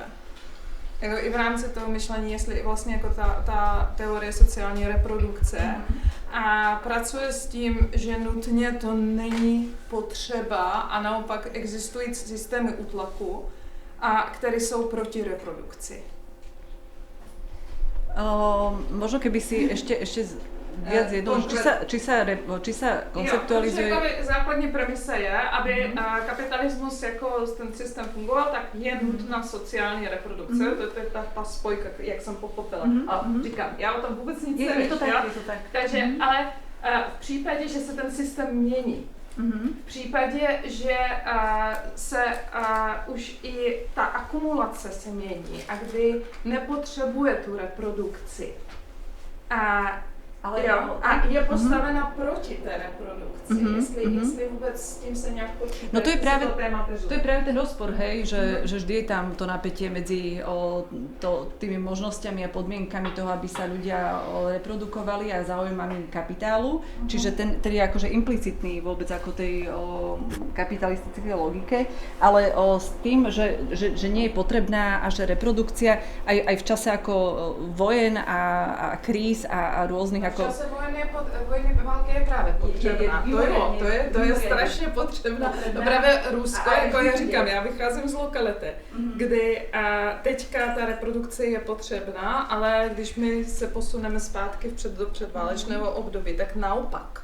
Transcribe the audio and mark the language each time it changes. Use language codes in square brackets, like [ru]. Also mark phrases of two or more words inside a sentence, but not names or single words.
[cs] Jako i v rámci toho myšlení, jestli vlastně jako ta teorie sociální reprodukce a pracuje s tím, že nutně to není potřeba a naopak existují systémy útlaku, které jsou proti reprodukci. [sk] Možno keby si ešte viac či sa konceptualizuje... [cs] Jo, základní premisa je, aby kapitalismus jako ten systém fungoval, tak je nutná sociální reprodukce. To je ta spojka, jak jsem pochopila. A říkám, já o tom vůbec nic nevím. Je to tak. Takže, ale v případě, že se ten systém mění, v případě, že se už i ta akumulace se mění a kdy nepotřebuje tu reprodukci a je postavena proti té reprodukci, jestli vůbec s tím se nějak počítá. [sk] No to je práve ten rozpor, hej, že vždy je tam to napätie medzi tými možnosťami a podmienkami toho, aby sa ľudia reprodukovali a záujmami kapitálu, čiže ten je akože implicitný vôbec ako tej kapitalistickej logike, ale s tým, že nie je potrebná až reprodukcia aj v čase ako vojen a kríz a rôznych v čase vojny [cs] války je právě potřebná. To je strašně potřebná. Právě Rusko, jako já říkám, já vycházím z lokality, kdy teďka ta reprodukce je potřebná, ale když my se posuneme zpátky do předválečného období, tak naopak.